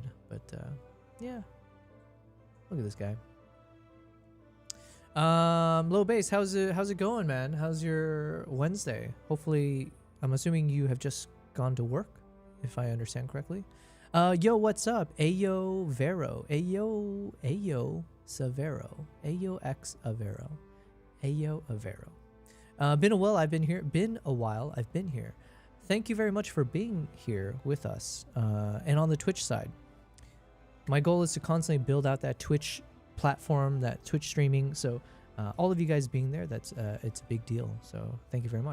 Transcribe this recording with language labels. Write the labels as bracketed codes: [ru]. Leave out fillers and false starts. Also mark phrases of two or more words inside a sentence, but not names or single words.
[en] But yeah. Look at this guy. Low Bass, how's it going, man? How's your Wednesday? Hopefully, I'm assuming you have just gone to work, if I understand correctly. Yo, what's up? Ayo Vero. Ayo Savero. Ayo X Avero. Ayo Avero. Been a while I've been here. Thank you very much for being here with us. And on the Twitch side. My goal is to constantly build out that Twitch platform, that Twitch streaming. So all of you guys being there, it's a big deal. So thank you very much.